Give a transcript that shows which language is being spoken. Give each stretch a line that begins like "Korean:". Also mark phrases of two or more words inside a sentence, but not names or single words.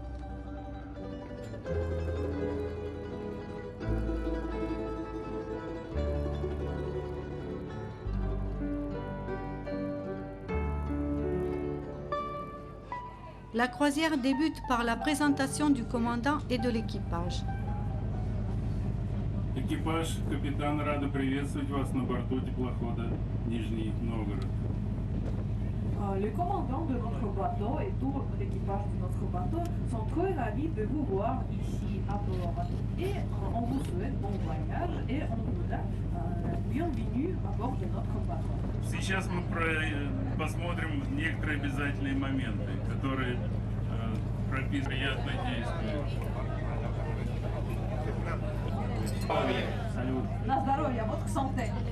French: La croisière débute par la présentation du commandant et de l'équipage.
Russian: Экипаж, капитан, рада приветствовать вас на борту теплохода Нижний Новгород.
French: Les commandants de notre bateau et tout l'équipage de notre bateau sont très ravis de vous voir ici à bord. Et on vous souhaite bon voyage et on vous donne la bienvenue à bord de notre bateau.
Russian: Сейчас мы посмотрим некоторые обязательные моменты, которые прописаны приятное действие. Салют. На здоровье,
French: votre santé.